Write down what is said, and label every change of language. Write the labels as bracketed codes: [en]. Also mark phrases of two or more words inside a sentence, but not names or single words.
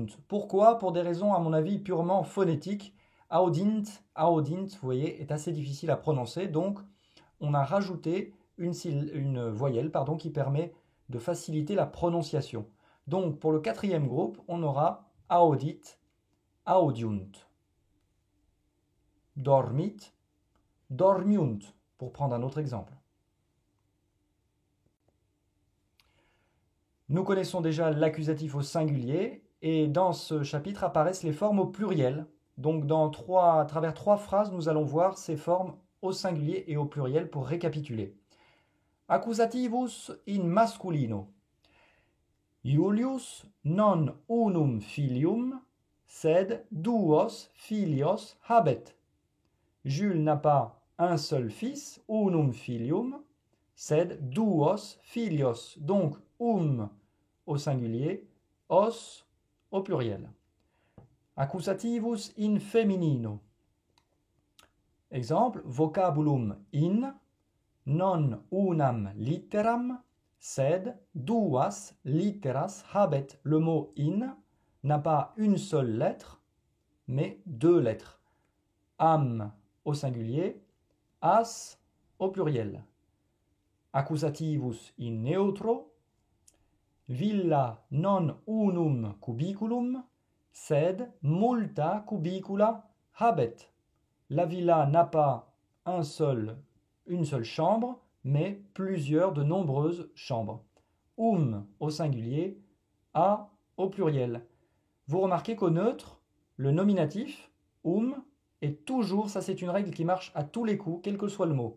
[fr] Pourquoi? Pour des raisons, à mon avis, purement phonétiques. Audint, vous voyez, est assez difficile à prononcer. Donc, on a rajouté une voyelle qui permet de faciliter la prononciation. Donc, pour le quatrième groupe, on aura [la] audit, audiunt. Dormit, dormiunt, [fr] pour prendre un autre exemple. Nous connaissons déjà l'accusatif au singulier et dans ce chapitre apparaissent les formes au pluriel. Donc à travers 3 phrases, nous allons voir ces formes au singulier et au pluriel pour récapituler. [la] Accusativus in masculino. Iulius non unum filium, sed duos filios habet. [fr] Jules n'a pas un seul fils, [la] unum filium, sed duos filios. [fr] Donc au singulier, os au pluriel. [la] Accusativus in feminino. Exemple, vocabulum in, non unam litteram, sed duas litteras habet. [fr] Le mot in n'a pas une seule lettre, mais 2 lettres. Am au singulier, as au pluriel. [la] Accusativus in neutro. Villa non unum cubiculum, sed multa cubicula habet. [fr] La villa n'a pas une seule chambre, mais de nombreuses chambres. Au singulier, a au pluriel. Vous remarquez qu'au neutre, le nominatif, est toujours, ça c'est une règle qui marche à tous les coups, quel que soit le mot.